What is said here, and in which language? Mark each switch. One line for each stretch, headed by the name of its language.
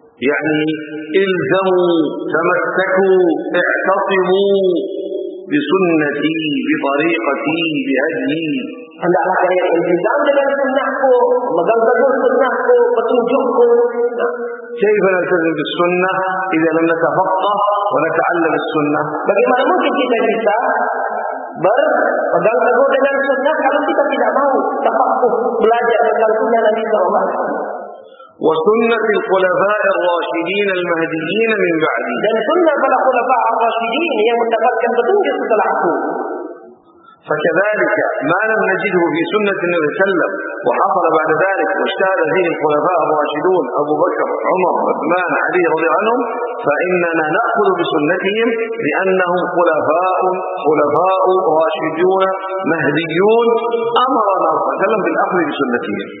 Arabic: يعني إلزموا تمسكوا اعتصموا بسنتي بطريقتي بهدي.
Indonesian: hendaklah kalian berpegang dengan sunnahku, memegang teguh sunnahku, petunjukku.
Arabic: كيف نلتزم بالسنة إذا لم نتفقه ونتعلم السنة؟
Indonesian: bagaimana mungkin kita bisa berpegang teguh dengan sunnah kalau kita tidak mau tafaqquh belajar tentang sunnah Nabi SAW.
Arabic: وسنة الخلفاء الراشدين المهديين من بعدي.
Indonesian: dan sunnah para khulafa ar-rasyidin yang mendapatkan petunjuk setelahku.
Arabic: فكذلك ما لم نجده في سنة النبي صلى الله عليه وسلم وحصل بعد ذلك واشتهر فيه الخلفاء الراشدون أبو بكر عمر عثمان علي رضي عنهم، فإننا نأخذ بسنتهم لأنهم خلفاء راشدون مهديون أمرنا صلى الله عليه وسلم بالأخذ بسنتهم.